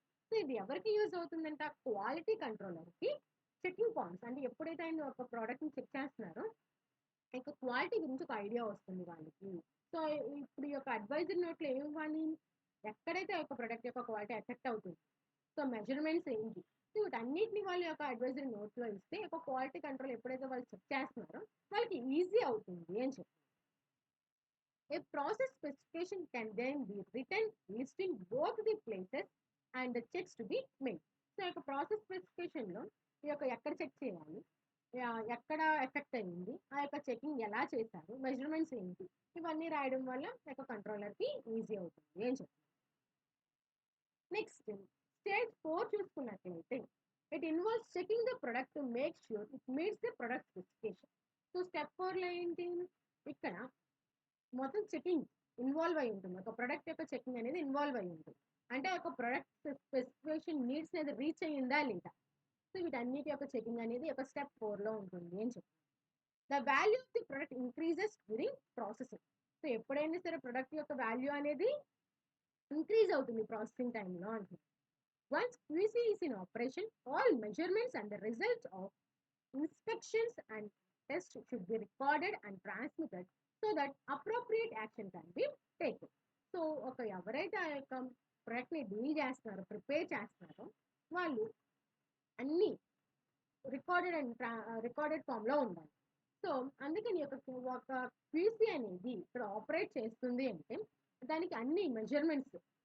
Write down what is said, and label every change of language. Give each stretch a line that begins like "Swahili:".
Telugu: So ఇది ఎవరికి use అవుతుందంట, క్వాలిటీ కంట్రోలర్కి చెకింగ్ పాయింట్స్ అంటే ఎప్పుడైతే ఆయన ఒక ప్రోడక్ట్ని చెక్ చేస్తున్నారో ఇంకా క్వాలిటీ గురించి ఒక ఐడియా వస్తుంది వాళ్ళకి. సో ఇప్పుడు ఈ యొక్క అడ్వైజరీ నోట్లో ఏమి ఇవ్వాలి, ఎక్కడైతే ఆ యొక్క ప్రొడక్ట్ యొక్క క్వాలిటీ ఎఫెక్ట్ అవుతుంది సో మెజర్మెంట్స్ ఏంటి, సో వీటన్నిటిని వాళ్ళ యొక్క అడ్వైజరీ నోట్లో ఇస్తే ఒక క్వాలిటీ కంట్రోల్ ఎప్పుడైతే వాళ్ళు చెక్ చేస్తున్నారో వాళ్ళకి ఈజీ అవుతుంది అని చెప్పి.
English: A process specification can then be written listing both the places and the checks to be made.
Telugu: So ఈ యొక్క ప్రాసెస్ స్పెసిఫికేషన్లో ఈ యొక్క ఎక్కడ చెక్ చేయాలి, ఎక్కడ ఎఫెక్ట్ అయింది, ఆ యొక్క చెకింగ్ ఎలా చేశారు, మెజర్మెంట్స్ ఏంటి, ఇవన్నీ రాయడం వల్ల యొక్క కంట్రోలర్కి ఈజీ అవుతుంది అని చెప్పి. నెక్స్ట్ స్టేజ్ 4 చూసుకున్నట్లయితే
English: It involves checking the product to make sure it meets the product specification.
Telugu: So step 4లో ఏంటి, ఇక్కడ మొత్తం చెకింగ్ ఇన్వాల్వ్ అయి ఉంటుంది, ఒక ప్రొడక్ట్ యొక్క చెకింగ్ అనేది ఇన్వాల్వ్ అయి ఉంటుంది. అంటే ఒక ప్రొడక్ట్ స్పెసిఫికేషన్ నీడ్స్ అనేది రీచ్ అయ్యిందా లేదా, సో వీటన్నిటి యొక్క చెకింగ్ అనేది ఒక స్టెప్ 4లో ఉంటుంది అని చెప్పి.
English: The value of the product increases during processing.
Telugu: So ఎప్పుడైనా సరే ప్రొడక్ట్ యొక్క వాల్యూ అనేది ఇంక్రీజ్ అవుతుంది ప్రాసెసింగ్ టైంలో అంటుంది.
English: Once QC is in operation, all measurements and the results of inspections and tests should be recorded and transmitted so that appropriate action can be taken.
Telugu: So ఒక ఎవరైతే ఆ యొక్క ప్రొడక్ట్ని deal చేస్తున్నారో prepare చేస్తున్నారో వాళ్ళు అన్నీ రికార్డెడ్ ఫామ్లో ఉండాలి. సో అందుకని ఒక క్యూసీ అనేది ఇక్కడ ఆపరేట్ చేస్తుంది అంటే దానికి అన్ని మెజర్మెంట్స్.